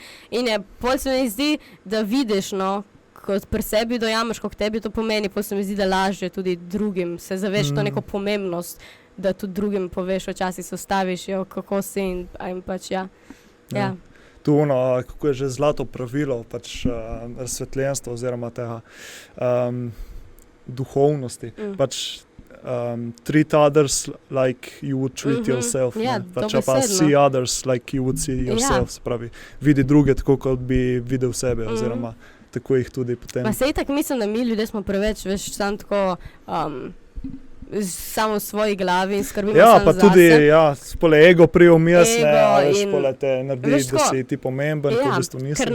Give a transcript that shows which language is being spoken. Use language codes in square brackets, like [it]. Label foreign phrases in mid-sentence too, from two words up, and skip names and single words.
[sl] In pol se mi zdi, da vidiš, no, ko pri sebi dojameš, koliko tebi to pomeni, pol se mi zdi, da lažje tudi drugim se zaveš to neko pomembnost, da tudi drugim poveš, včasih se ostaviš, kako si in pač Tu kako je že zlato pravilo, pač razsvetljenstvo oziroma tega duhovnosti. [en] Pač treat others like you would treat yourself. [sl] Pač pa [en] see others like you would see yourself. [sl] Se pravi, vidi druge tako, kot bi videl sebe, oziroma tako jih tudi potem. Pa sej tak mislim, da mi ljudje smo preveč, veš, sam tako samo v svoji glavi in skrbimo samo zase. Pa tudi, pole ego priumjesne, veš, pole te naredi, da si ti pomemben, to v bistvu nisi.